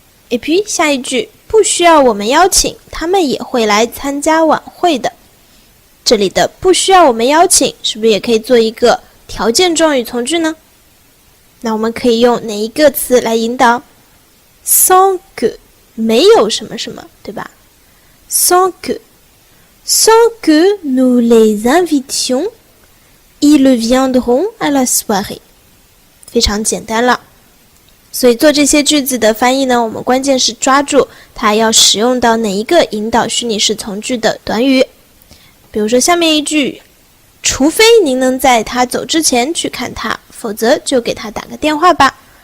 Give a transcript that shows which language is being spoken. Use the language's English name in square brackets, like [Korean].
[Chinese] Et puis 下一句，不需要我们邀请，他们也会来参加晚会的。这里的不需要我们邀请是不是也可以做一个条件状语从句呢？那我们可以用哪一个词来引导？sans que， 没有什么什么，对吧？ [French] sans que nous les invitions, ils viendront à la soirée。 [Chinese] 非常简单了。所以做这些句子的翻译呢，我们关键是抓住它要使用到哪一个引导虚拟式从句的短语。比如说下面一句，除非您能在他走之前去看他，否则就给他打个电话吧。